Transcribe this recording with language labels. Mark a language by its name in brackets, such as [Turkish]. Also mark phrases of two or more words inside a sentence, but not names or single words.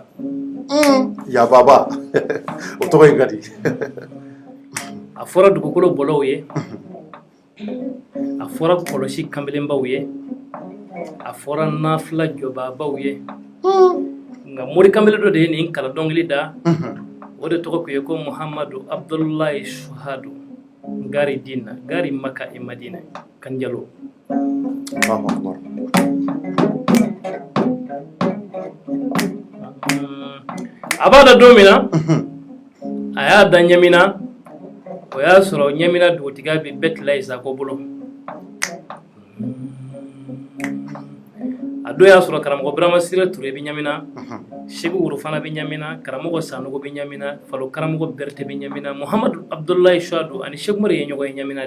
[Bambara] Yababa o tɔgɔ in ka di a fɔra dugukolo bɔlaw ye a fɔra kɔlɔsi kanbelenbaw ye a fɔra nafila jɔbaabaw ye nka Mori Kamilu dɔ de ye nin kala dɔnkili da o de tɔgɔ kun ye ko Muhammadu Abdullahi Suhadu Gari Dina Gari Maka e Madina Kanjalo a b'a da don min na a y'a da Ɲamina o y'a sɔrɔ Ɲamina dugutigiya bɛ Bɛtilayi Sako bolo a don y'a sɔrɔ karamɔgɔ Burama Sire Ture bɛ Ɲamina Seku Wuro fana bɛ Ɲamina karamɔgɔ Sanogo bɛ Ɲamina Falo karamɔgɔ Berete bɛ Ɲamina Muhammadu Abdullahi Suhadu ani Seku Umaru ye ɲɔgɔn ye Ɲamina de